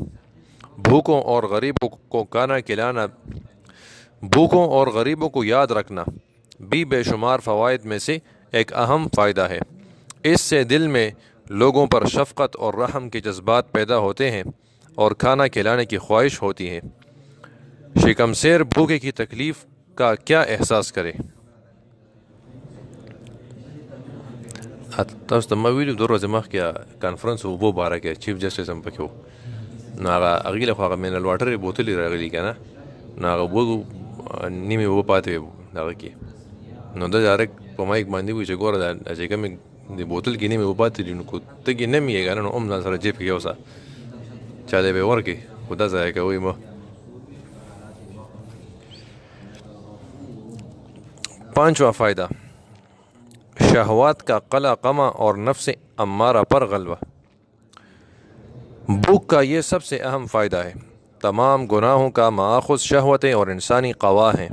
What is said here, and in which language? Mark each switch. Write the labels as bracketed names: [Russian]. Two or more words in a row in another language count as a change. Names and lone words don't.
[Urdu] بھوکوں اور غریبوں کو کھانا کھلانا، بھوکوں اور غریبوں کو یاد رکھنا بھی بے شمار فوائد میں سے ایک اہم فائدہ ہے۔ اس سے دل میں لوگوں پر شفقت اور رحم کے جذبات پیدا ہوتے ہیں اور کھانا کھلانے کی خواہش ہوتی ہے۔ شکم سیر بھوکے کی تکلیف کا کیا احساس کرے؟ [Pashto] تاسو ته ما ویلو 2 ورځې مخکې کانفرنس اوبو باره کې [English] chief justice [Pashto] هم پکې و، نو هغې له خوا هغه [English] mineral water [Pashto] یې بوتلې راغلي که نه، نو هغه اوبه نیمې اوبه پاتې وې هغه کې، نو ده ډایرکټ په مایک باندې وایي چې ګوره دا چې کومې د بوتل کې نیمې اوبه پاتې دي نو که تږي نه مې یې که نه نو هم ځان سره جیب کې یوسه چا دی به یې ورکړي، خو دا ضایع کوئ مه۔ [Urdu] 5واں فائدہ، شہوات کا قلع قمع اور نفس امارہ پر غلبہ۔ بھوک کا یہ سب سے اہم فائدہ ہے۔ تمام گناہوں کا ماخذ شہوتیں اور انسانی قوا ہیں۔